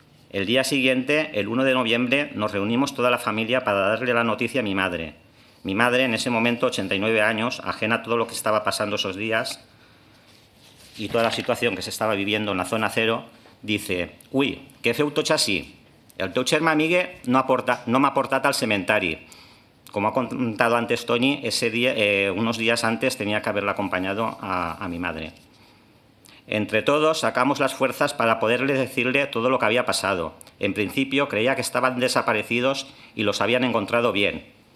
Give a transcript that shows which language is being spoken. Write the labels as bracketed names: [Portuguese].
[Spanish] El día siguiente, el 1 de noviembre, nos reunimos toda la familia para darle la noticia a mi madre. Mi madre, en ese momento, 89 años, ajena a todo lo que estaba pasando esos días y toda la situación que se estaba viviendo en la zona cero, dice: [Catalan] «Ui, què feu tots així? El teu germà Migue no m'ha portat al cementari». [Spanish] Como ha contado antes Toñi, ese día, unos días antes tenía que haberla acompañado a mi madre. Entre todos sacamos las fuerzas para poderle decirle todo lo que había pasado. En principio creía que estaban desaparecidos y los habían encontrado bien.